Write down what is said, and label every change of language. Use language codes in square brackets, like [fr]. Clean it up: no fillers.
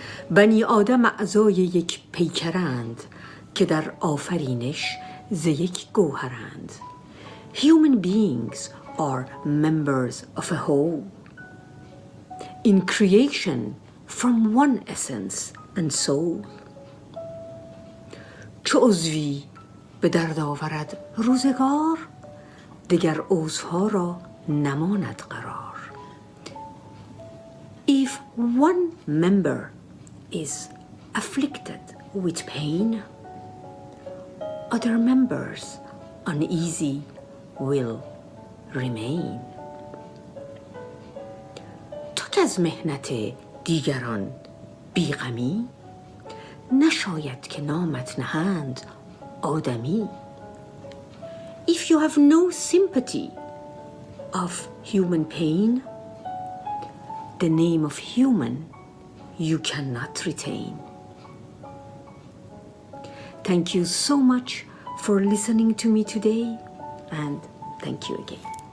[fa] بنی آدم اعضای یک پیکرند که در آفرینش ز یک گوهرند. [en] Human beings are members of a whole. In creation from one essence and soul. [fa] چو عضوی به درد آورد روزگار، دگر عضوها را نماند قرار. [en] If one member is afflicted with pain, other members uneasy will remain. [fa] تو که از محنت دیگران بیغمی، نشاید که نامت نهند آدمی. [en] If you have no sympathy of human pain, the name of human you cannot retain. Thank you so much for listening to me today, and thank you again.